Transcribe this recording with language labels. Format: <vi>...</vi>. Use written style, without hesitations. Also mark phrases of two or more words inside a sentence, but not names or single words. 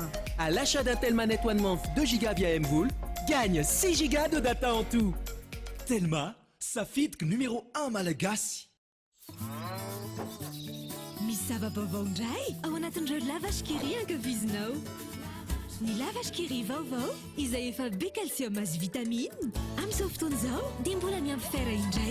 <fr>À l'achat d'un Telma Net One Month 2 Go via Mvoul, gagne 6 Go de data en tout.</fr> <mg>Telma, safidiko numéro 1 malagasy. Misy zava-baovao indray ao anatin'ireo lavage Kiri ankafizinao. Ny lavage Kiri vaovao izay efa be calcium azy vitamine amin'izao fotoana izao dia mbola miampy fera indray.</mg>